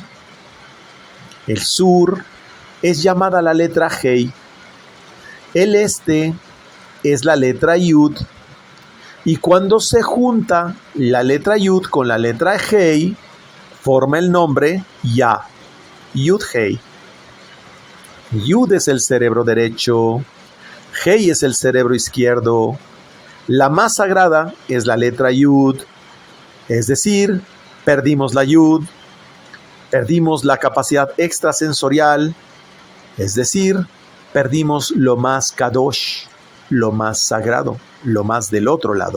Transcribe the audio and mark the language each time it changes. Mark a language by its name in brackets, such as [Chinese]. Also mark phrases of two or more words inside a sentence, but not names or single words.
[Spanish] El sur es llamada la letra Hei. El este es la letra Yud. Y cuando se junta la letra Yud con la letra Hei, forma el nombre Ya. Yud Hei. Yud es el cerebro derecho. Hei es el cerebro izquierdo. La más sagrada es la letra Yud. Es decir, perdimos la Yud. Perdimos la capacidad extrasensorial. Es decir, perdimos lo más kadosh, lo más sagrado, lo más del otro lado.